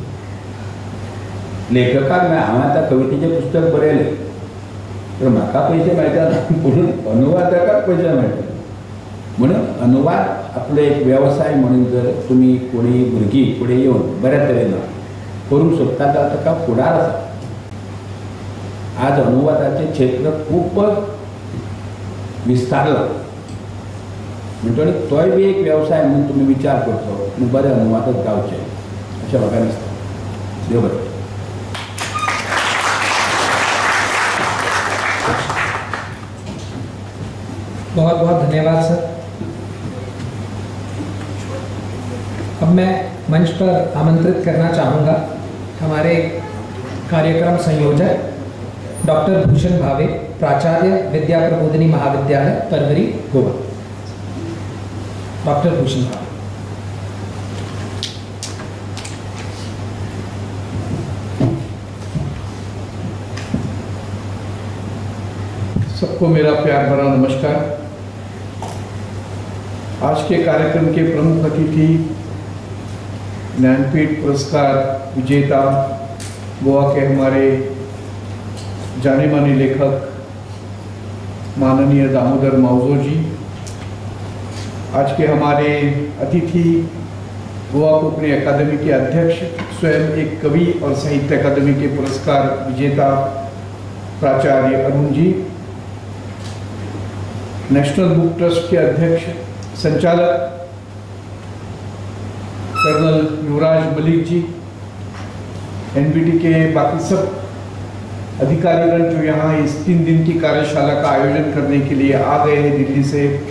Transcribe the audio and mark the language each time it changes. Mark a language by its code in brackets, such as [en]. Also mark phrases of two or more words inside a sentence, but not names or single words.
[kok] लेखकाक हांव आतां कवितेचें पुस्तक बरयलें तर म्हाका पयशे मेळटा पूण अनुवादकाक पयशे मेळटा म्हणून अनुवाद आपलो एक वेवसाय म्हणून जर तुमी कोणी भुरगीं फुडें येवन बऱ्या तरेन करूंक सोदता जाल्यार ताका फुडार आसा। आज अनुवादाचें क्षेत्र खूपच विस्तारला म्हणटकीर तोय बी एक वेवसाय म्हणून तुमी विचार करचो आनी बरे अनुवादक जावचे अशें म्हाका दिसता। देव बरें। [hi] बहुत बहुत धन्यवाद सर। अब मैं मंच पर आमंत्रित करना चाहूँगा हमारे कार्यक्रम संयोजक डॉक्टर भूषण भावे, प्राचार्य विद्या प्रबोधिनी महाविद्यालय परवरी गोवा। डॉक्टर भूषण भावे। सबको मेरा प्यार भरा नमस्कार। आज के कार्यक्रम के प्रमुख अतिथि ज्ञानपीठ पुरस्कार विजेता गोवा के हमारे जाने माने लेखक माननीय दामोदर मावजो जी, आज के हमारे अतिथि गोवा कोंकणी अकादमी के अध्यक्ष, स्वयं एक कवि और साहित्य अकादमी के पुरस्कार विजेता प्राचार्य अरुण जी, नेशनल बुक ट्रस्ट के अध्यक्ष संचालक कर्नल युवराज मलिक जी, एनबीटी के बाकी सब अधिकारीगण जो यहाँ इस 3 दिन की कार्यशाला का आयोजन करने के लिए आ गए हैं दिल्ली से,